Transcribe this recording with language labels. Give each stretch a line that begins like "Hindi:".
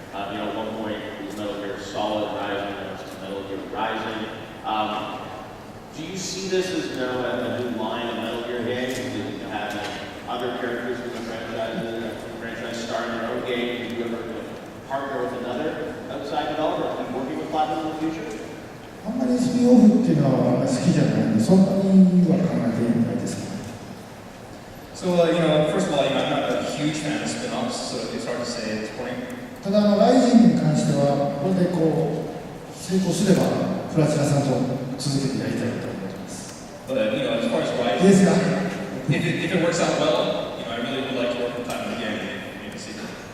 English: At one point it was Metal Gear Solid Rising, now it's Metal Gear Rising. Do you see this as a new line of Metal Gear games? Do you have other characters in the franchise starring their own game? Do you ever partner with another outside developer? Are you working with Platinum in the future?
Japanese: あんまりスピンオフっていうのは好きじゃないんで、そんなには考えていないですね。
English: So, first of all, I'm not a huge fan of spin-offs, so it's hard to say at this point.
Japanese: ただライジングに関しては、これで成功すれば、プラチナさんと続けてやりたいと思っています。
English: But, as far as Rising,
Japanese: いいですか
English: if it works out well, I really would like to work with Platinum again and make a sequel.